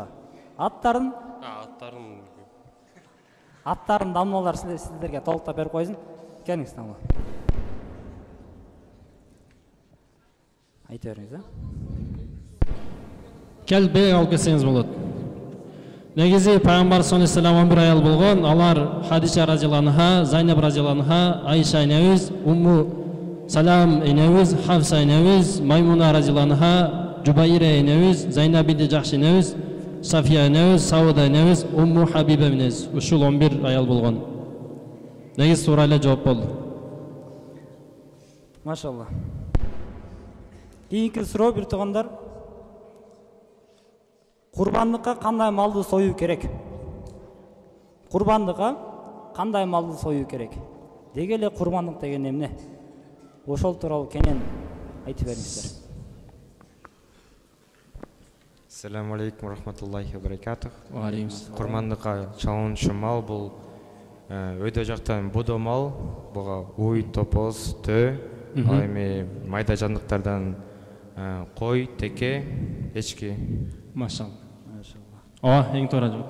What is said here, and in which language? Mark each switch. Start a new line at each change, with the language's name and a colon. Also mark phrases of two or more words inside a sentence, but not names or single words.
Kyrgyz: Аттарын дамналар сиздерге толуктап берип койсун. Келиңиз тамга. Айта бериңиз, а? Кел бек алып келсеңиз болот. Негизи пайгамбар
Arabic: صلى الله عليه وسلم
Kyrgyz: 11 аял болгон. Алар Хадиша
Arabic: رضي الله عنها,
Kyrgyz: Зайнаб
Arabic: رضي الله عنها,
Kyrgyz: Айша энебиз, Умму Салам энебиз, Хафса энебиз, Маймуна
Arabic: رضي الله عنها,
Kyrgyz: Жубайра энебиз, Зайнаб бинти Жахш энебиз, Сафия энебиз, Сауда энебиз, Умму Хабиба энебиз. Ушул 11 аял болгон. Негиз сураа эле жооп болду. Машалла. Кийинки суроо бир туугандар. Курбандыкка кандай малды союу керек? Курбандыкка кандай малды союу керек? Деги эле курбандык деген эмне? Ошол тууралуу кенен айтып бериңиздер.
Arabic: السلام عليكم رحمة الله وبركاته.
Kyrgyz: Курбандыкка чалынчу мал бул өйдө жактан бодо мал, буга уй, топоз, төө, ал эми майда жандыктардан кой, теке, эчки. Машалла. Ооба, эң туура жооп.